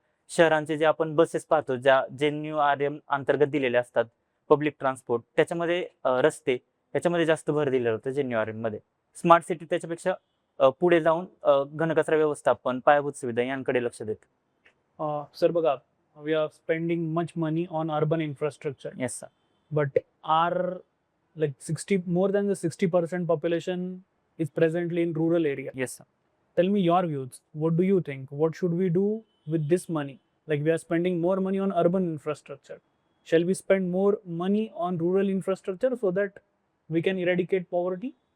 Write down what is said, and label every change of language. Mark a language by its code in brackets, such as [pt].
[mr] शहरांचे जे आपण बसेस पाहतो, ज्या JNNURM अंतर्गत दिलेले असतात, पब्लिक ट्रान्सपोर्ट, त्याच्यामध्ये रस्ते, त्याच्यामध्ये जास्त भर दिलेलं होतं JNNURM मध्ये. स्मार्ट सिटी त्याच्यापेक्षा पुढे जाऊन घनकचरा व्यवस्थापन, पायाभूत सुविधा यांकडे लक्ष देते. सर बघा, [en] We are spending much money on urban infrastructure, yes sir. but our more than the 60% population is presently in rural area. Yes sir. Tell me your views. What do you think? What should we do with this money? Like, we are spending more money on urban infrastructure. Shall we spend more money on rural infrastructure so that we can eradicate poverty?